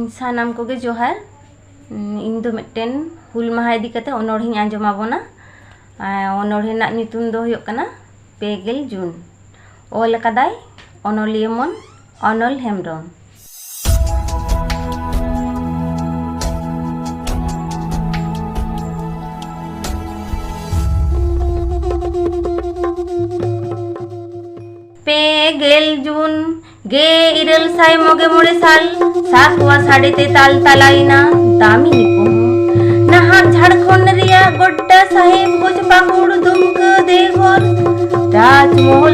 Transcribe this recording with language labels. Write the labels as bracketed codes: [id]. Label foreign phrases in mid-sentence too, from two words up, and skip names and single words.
[sat] सानाम कोगे जोहार इन दो मिट्टेन हुल माहा इदी कते अनोढ़िन आंजमाबोना अनोढ़े ना ᱧᱩᱛᱩᱢ दो हुयुग कना पेगेल जून ओल कदाय अनोलिया मन अनल हेम्ब्रम। पेगेल जून गे इरल साय मोगे मोड़े साल साकुआ साड़े ते ताल तालाइना दामिनी पोहू नहाक झारखंड रिया गोड्डा साहेब गोज पाकुड़ दुमक देघर राजमहल